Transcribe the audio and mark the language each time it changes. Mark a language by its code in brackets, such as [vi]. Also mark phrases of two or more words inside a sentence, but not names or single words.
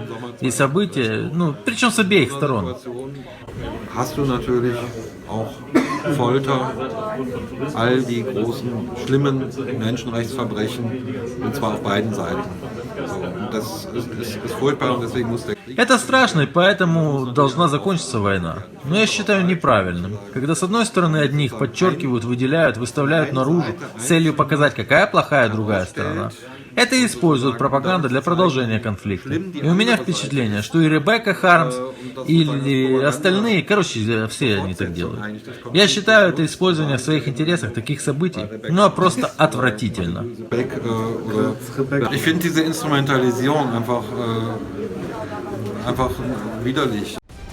[ru] И события, причем с обеих сторон. [de] Hast du natürlich auch Folter, all die großen, schlimmen Menschenrechtsverbrechen, und zwar auf beiden Seiten. So, und das ist furchtbar und deswegen muss der Krieg... [ru] Это страшно, и поэтому должна закончиться война. Но я считаю неправильным, когда с одной стороны одних подчеркивают, выделяют, выставляют наружу с целью показать, какая плохая другая сторона. Это и используют пропаганда для продолжения конфликта. И у меня впечатление, что и Ребекка Хармс, и остальные, все они так делают. Я считаю это использование в своих интересах таких событий, просто отвратительно. [de] Ich finde diese Instrumentalisierung einfach widerlich.